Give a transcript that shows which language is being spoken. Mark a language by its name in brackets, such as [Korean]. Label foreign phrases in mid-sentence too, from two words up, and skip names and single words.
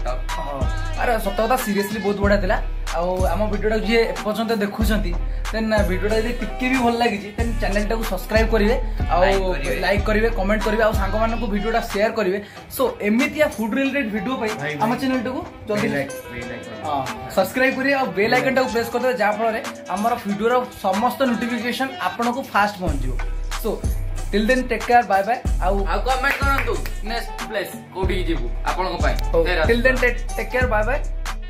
[Odia] ଆରେ ସତ କଥା ସିରିୟସଲି ବହୁତ ବଢିଆ ଥିଲା ଆଉ ଆମ ଭିଡିଓଟାକୁ ଯିଏ ଏପର୍ଯ୍ୟନ୍ତ ଦେଖୁଛନ୍ତି ଦେନ୍ ଭିଡିଓଟା ଯଦି ଟିକେ ବି ଭଲ ଲାଗିଛି ଦେନ୍ ଚ୍ୟାନେଲଟାକୁ ସବସ୍କ୍ରାଇବ କରିବେ ଆଉ ଲାଇକ୍ କରିବେ କମେଣ୍ଟ କରିବେ ଆଉ ସାଙ୍ଗମାନଙ୍କୁ ଭିଡିଓଟା ସେୟାର କରିବେ ସୋ ଏମିତିଆ ଫୁଡ ରିଲେଟେଡ୍ ଭିଡିଓ ପାଇଁ ଆମ ଚ୍ୟାନେଲଟାକୁ ଜଲ୍ଦି ସବସ୍କ୍ରାଇବ କରିବେ ଆଉ ବେଲ୍ ଆଇକନଟାକୁ ପ୍ରେସ୍ କରିଦେବେ ଯାହାଫଳରେ ଆମର ଭିଡିଓର ସମସ୍ତ ନୋଟିଫିକେସନ ଆପଣଙ୍କୁ ଫାଷ୍ଟ ପହଞ୍ଚିବ। [English] ସୋ till then take care bye bye ଆଉ [Odia] କମେଣ୍ଟ କରନ୍ତୁ [English] next place [Odia] କୋଉଠିକି ଯିବୁ ଆପଣଙ୍କ ପାଇଁ [English] till then take care bye bye।